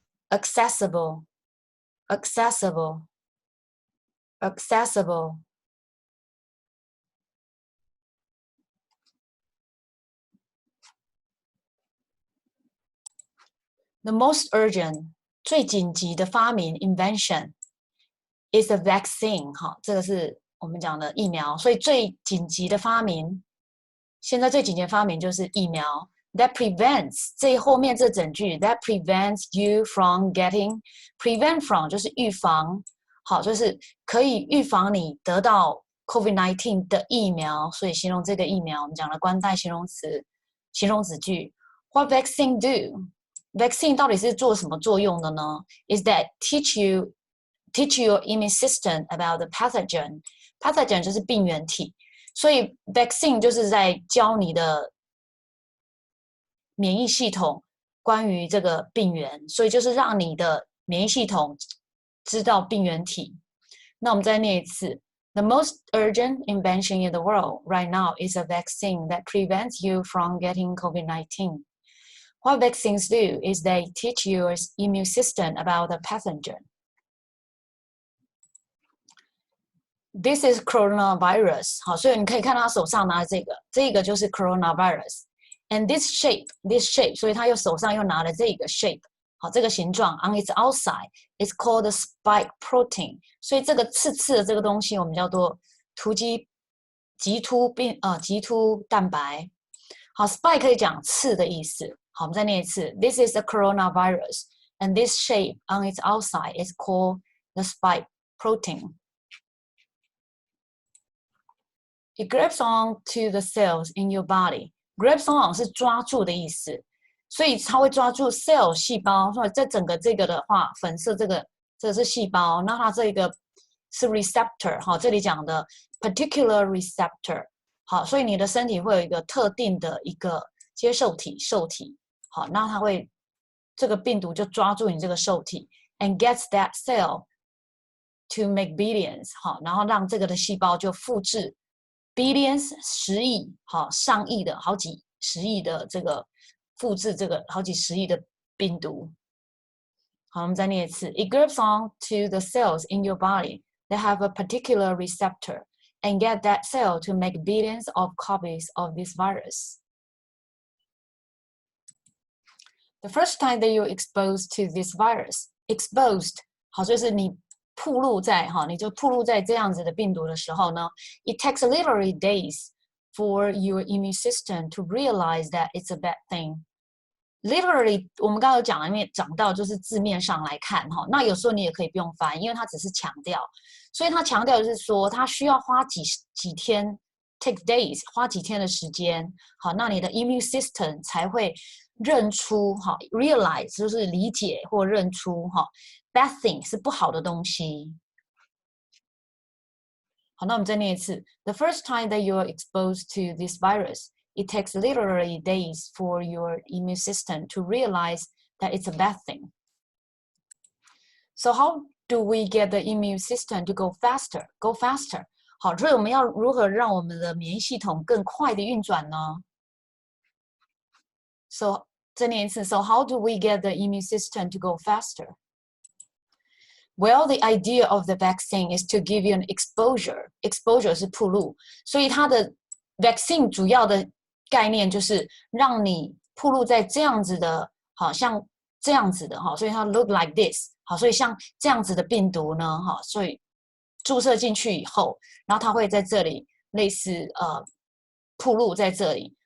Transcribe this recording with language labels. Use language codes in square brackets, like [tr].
[en] Accessible, accessible, accessible. The most urgent, [zh] 最紧急的发明 [en] invention is a vaccine. [zh] 哈，这个是我们讲的疫苗，所以最紧急的发明，现在最紧急的发明就是疫苗。 [en] That prevents [zh] 这后面这整句 [en] that prevents you from getting prevent from [zh] 就是预防，好，就是可以预防你得到 COVID-19 的疫苗，所以形容这个疫苗，我们讲了关代形容词、形容子句。 [en] What vaccine do? Vaccine [zh] 到底是做什么作用的呢 [en] ？Is that teach your immune system about the pathogen. [zh] Pathogen 就是病原体，所以 vaccine 就是在教你的免疫系统关于这个病原，所以就是让你的免疫系统知道病原体。那我们再念一次 [en] ：The most urgent invention in the world right now is a vaccine that prevents you from getting COVID-19. What vaccines do is they teach your immune system about the pathogen. This is coronavirus. [zh] 好，所以你可以看到他手上拿的这个就是 coronavirus. [en] And this shape, [zh] 所以他手上又拿了这个 shape. [en] 好， [zh] 这个形状 [en] on its outside is called the spike protein. [zh] 所以这个刺的这个东西我们叫做棘突蛋白。好 ，spike 可以讲刺的意思。 [en] 好， [zh] 我们再念一次 [en] ：This is a coronavirus, and this shape on its outside is called the spike protein. It grabs onto the cells in your body. Grabs on [zh] 是抓住的意思，所以它会抓住 cell 细胞。所以这整个这个的话，粉色这个是细胞，那它这个是 receptor。好，这里讲的 particular receptor。好，所以你的身体会有一个特定的一个接受体受体。好，那它会这个病毒就抓住你这个受体 ， [en] and gets that cell to make billions。 [zh] 好，然后让这个的细胞就复制 billions 10亿，好，上亿的好几10亿的这个复制这个好几10亿的病毒。 [en] 好， [zh] 我们再念一次 [en] ：It grabs on to the cells in your body that have a particular receptor and get that cell to make billions of copies of this virus. The first time that you're exposed to this virus, exposed [zh] 好，就是你暴露在你就暴露在这样子的病毒的时候呢 [en] ，it takes literally days for your immune system to realize that it's a bad thing. [zh] Literally 我们刚刚有讲到就是字面上来看那有时候你也可以不用翻，因为它只是强调，所以它强调就是说它需要花几天 take days 花几天的时间，好，那你的 immune system 才会认出realize 就是理解或认出bad thing 是不好的东西。好，那我们再念一次。 [en] The first time that you are exposed to this virus, it takes literally days for your immune system to realize that it's a bad thing. So how do we get the immune system to go faster? Go faster. [zh] 好，所以我们要如何让我们的免疫系统更快的运转呢？ [en] So [zh] 再念一次。 [en] So how do we get the immune system to go faster? Well, the idea of the vaccine is to give you an exposure. [zh] Exposure 是暴露，所以它的 vaccine 主要的概念就是让你暴露在这样子的，好像这样子的哈，所以它 [en] look like this。 [zh] 好，所以像这样子的病毒呢，哈，所以注射进去以后，然后它会在这里类似暴露在这里。